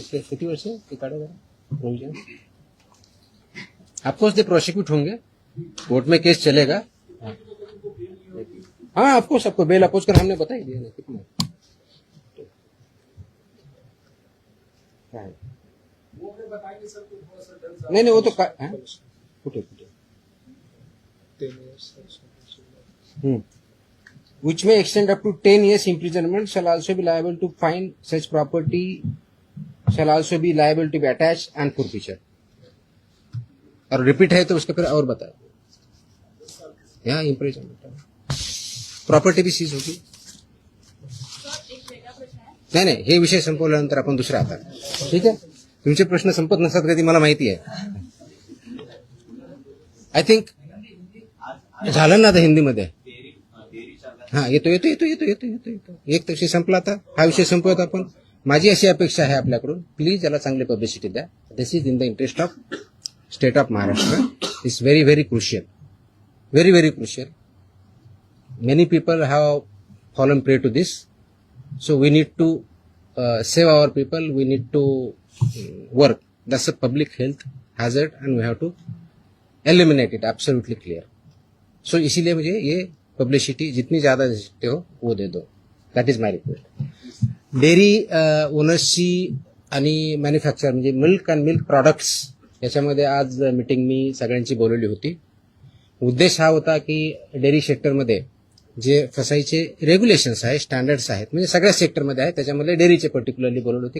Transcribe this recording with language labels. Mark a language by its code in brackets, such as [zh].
[mr] किती वर्ष ते काढा जरा प्रोविजन. [hi] ऑफकोर्स दे प्रोसिक्यूट होंगे, कोर्ट में केस चलेगा. हाँ ऑफकोर्स आपको बेल अपोज कर हमने बता ही दिया ना कितना है. वो हमें बताएंगे सर तो थोड़ा सा डर नहीं वो तो कुठे [en] which may extend up to 10 years imprisonment, shall also be liable to fine, such property shall also be liable to be attached and forfeiture. [hi] और रिपीट है तो उसका फिर और बता. यहाँ इम्प्रिजनमेंट प्रॉपर्टी भी सीज होगी. [mr] नाही हे विषय संपवल्यानंतर आपण दुसरा आता. ठीक आहे, तुमचे प्रश्न संपत नसतात कधी मला माहिती आहे. आय थिंक झालं ना आता हिंदीमध्ये. हा येतो एक विषय संपला. आता हा विषय संपवत आपण. माझी अशी अपेक्षा आहे आपल्याकडून, प्लीज याला चांगली पब्लिसिटी द्या. [en] This is in the interest of state of Maharashtra. It's very very crucial, very very crucial. Many people have fallen prey to this. So we need to save our people. We need to work. That's a public health hazard, and we have to eliminate it. Absolutely clear. [hi] So इसीलिए मुझे ये publicity जितनी ज्यादा दे सकते हो वो दे दो. [en] That is my request. [mr] Dairy ओनर्सची आणि manufacture म्हणजे मिल्क अँड मिल्क प्रॉडक्ट्स याच्यामध्ये आज मीटिंग मी सगळ्यांची बोलवली होती. उद्देश हा होता की डेअरी सेक्टरमध्ये जे फसाईचे रेग्युलेशन्स आहेत, स्टँडर्ड्स आहेत, म्हणजे सगळ्या सेक्टरमध्ये आहेत, त्याच्यामध्ये डेअरीचे पर्टिक्युलरली बोलवले होते.